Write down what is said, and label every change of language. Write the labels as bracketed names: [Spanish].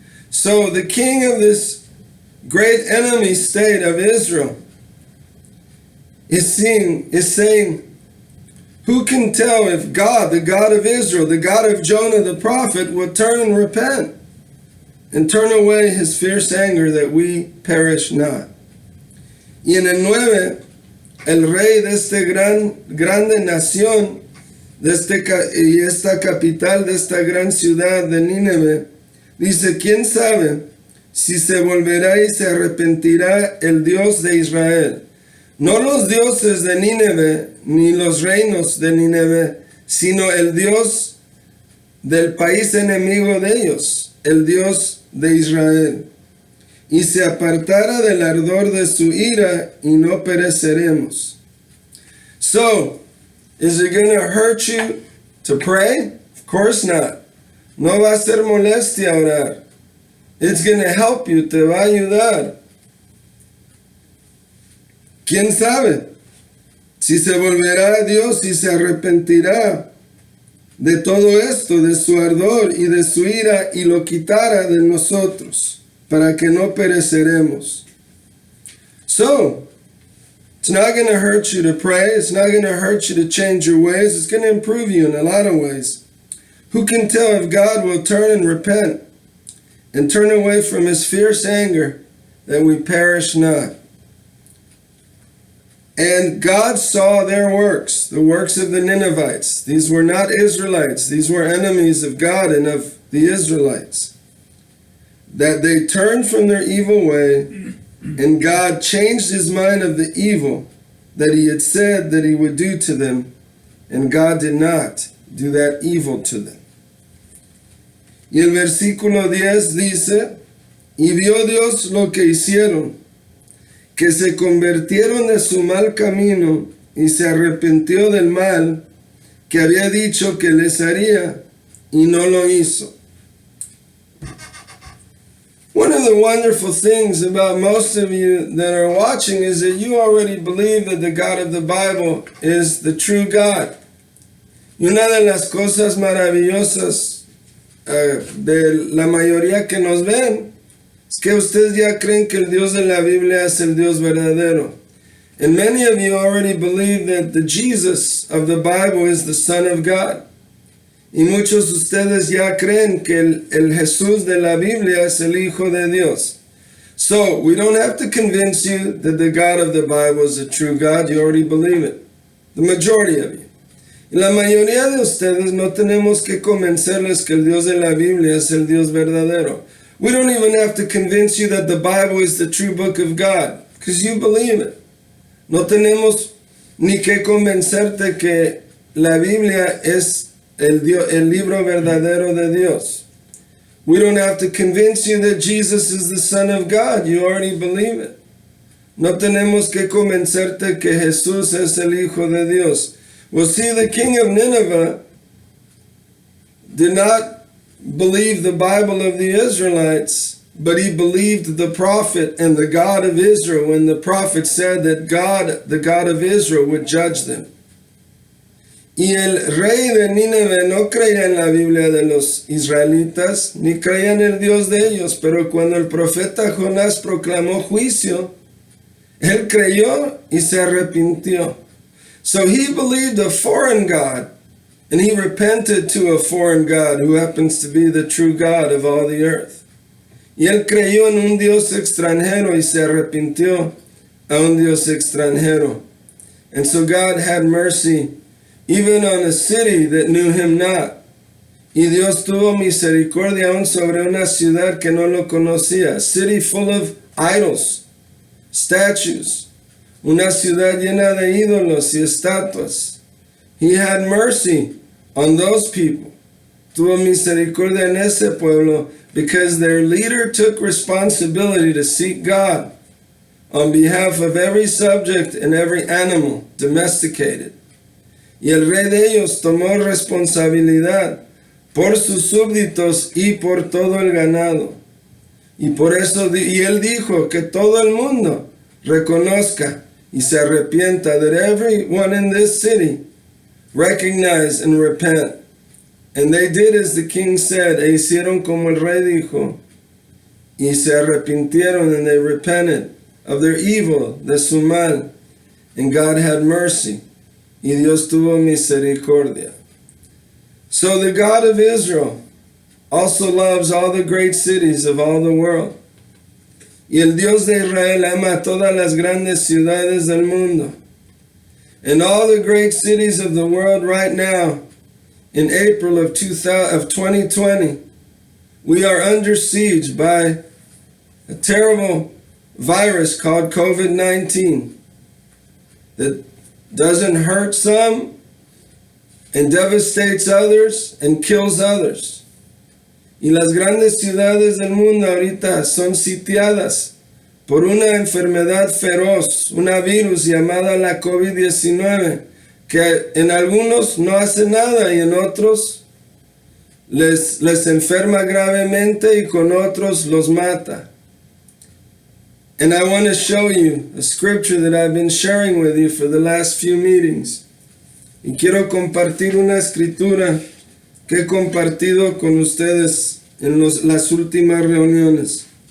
[English] So the king of this great enemy state of Israel is saying, who can tell if God, the God of Israel, the God of Jonah the prophet, will turn and repent and turn away his fierce anger that we perish not? [Spanish] Y en el 9, el rey de esta grande nación, y esta capital de esta gran ciudad de Nínive, dice, ¿quién sabe si se volverá y se arrepentirá el Dios de Israel? No los dioses de Nínive, ni los reinos de Nínive, sino el Dios del país enemigo de ellos, el Dios de Israel. Y se apartara del ardor de su ira, y no pereceremos. [English] So, is it going to hurt you to pray? Of course not. [Spanish] No va a ser molestia orar. [English] It's going to help you, [Spanish] te va a ayudar. ¿Quién sabe? Si se volverá a Dios y se arrepentirá de todo esto, de su ardor y de su ira, y lo quitara de nosotros, para que no pereceremos. [English] So, it's not going to hurt you to pray. It's not going to hurt you to change your ways. It's going to improve you in a lot of ways. Who can tell if God will turn and repent and turn away from his fierce anger, that we perish not? And God saw their works, the works of the Ninevites. These were not Israelites. These were enemies of God and of the Israelites. That they turned from their evil way, and God changed his mind of the evil that he had said that he would do to them, and God did not do that evil to them. [Spanish] Y el versículo 10 dice, y vio Dios lo que hicieron, que se convirtieron de su mal camino y se arrepintió del mal que había dicho que les haría y no lo hizo. [English] One of the wonderful things about most of you that are watching is that you already believe that the God of the Bible is the true God. [Spanish] Y una de las cosas maravillosas de la mayoría que nos ven es que ustedes ya creen que el Dios de la Biblia es el Dios verdadero. [English] And many of you already believe that the Jesus of the Bible is the Son of God. [Spanish] Y muchos de ustedes ya creen que el Jesús de la Biblia es el Hijo de Dios. [English] So, we don't have to convince you that the God of the Bible is the true God. You already believe it. The majority of you. [Spanish] Y la mayoría de ustedes no tenemos que convencerles que el Dios de la Biblia es el Dios verdadero. [English] We don't even have to convince you that the Bible is the true book of God, because you believe it. [Spanish] No tenemos ni que convencerte que la Biblia es el libro verdadero de Dios. [English] We don't have to convince you that Jesus is the Son of God. You already believe it. [Spanish] No tenemos que convencerte que Jesús es el Hijo de Dios. [English] Well, see, the king of Nineveh did not believe the Bible of the Israelites, but he believed the prophet and the God of Israel when the prophet said that God, the God of Israel, would judge them. [Spanish] Y el rey de Nínive no creía en la Biblia de los israelitas, ni creía en el Dios de ellos, pero cuando el profeta Jonás proclamó juicio, él creyó y se arrepintió. [English] So he believed a foreign God, and he repented to a foreign God who happens to be the true God of all the earth. [Spanish] Y él creyó en un Dios extranjero y se arrepintió a un Dios extranjero. [English] And so God had mercy even on a city that knew him not. [Spanish] Y Dios tuvo misericordia aún sobre una ciudad que no lo conocía, [English] a city full of idols, statues, [Spanish] una ciudad llena de ídolos y estatuas. [English] He had mercy on those people. [Spanish] Tuvo misericordia en ese pueblo [English] because their leader took responsibility to seek God on behalf of every subject and every animal domesticated. [Spanish] Y el rey de ellos tomó responsabilidad por sus súbditos y por todo el ganado. Y por eso, y él dijo que todo el mundo reconozca y se arrepienta, [English] that everyone in this city recognize and repent. And they did as the king said, [Spanish] e hicieron como el rey dijo, y se arrepintieron, [English] and they repented of their evil, [Spanish] de su mal, [English] and God had mercy, [Spanish] y Dios tuvo misericordia. [English] So the God of Israel also loves all the great cities of all the world. [Spanish] Y el Dios de Israel ama todas las grandes ciudades del mundo. [English] And all the great cities of the world right now, in April of 2020, we are under siege by a terrible virus called COVID-19 that doesn't hurt some and devastates others and kills others. [Spanish] Y las grandes ciudades del mundo ahorita son sitiadas por una enfermedad feroz, una virus llamada la COVID-19, que en algunos no hace nada y en otros les enferma gravemente y con otros los mata. [English] And I want to show you a scripture that I've been sharing with you for the last few meetings. [Spanish] Y quiero compartir una escritura que he compartido con ustedes en las últimas reuniones.